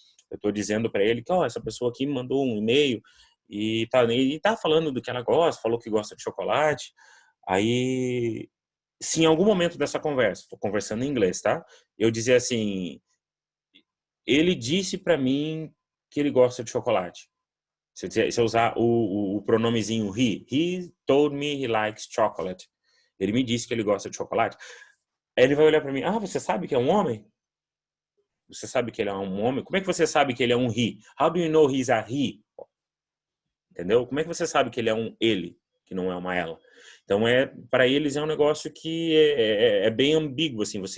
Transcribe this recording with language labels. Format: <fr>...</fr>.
<pt>Eu estou dizendo para ele que essa pessoa aqui me mandou um e-mail e tá falando do que ela gosta, falou que gosta de chocolate. Aí, se em algum momento dessa conversa, estou conversando em inglês, tá? Eu dizer assim, ele disse para mim que ele gosta de chocolate. Se eu usar o pronomezinho</pt> <en>he told me he likes chocolate.</en> <pt>Ele me disse que ele gosta de chocolate. Aí ele vai olhar para mim, você sabe que é um homem? Você sabe que ele é um homem? Como é que você sabe que ele é um he?</pt> <en>How do you know he's a he?</en> <pt>Entendeu? Como é que você sabe que ele é um ele, que não é uma ela? Então, para eles é um negócio que é bem ambíguo, assim.</pt>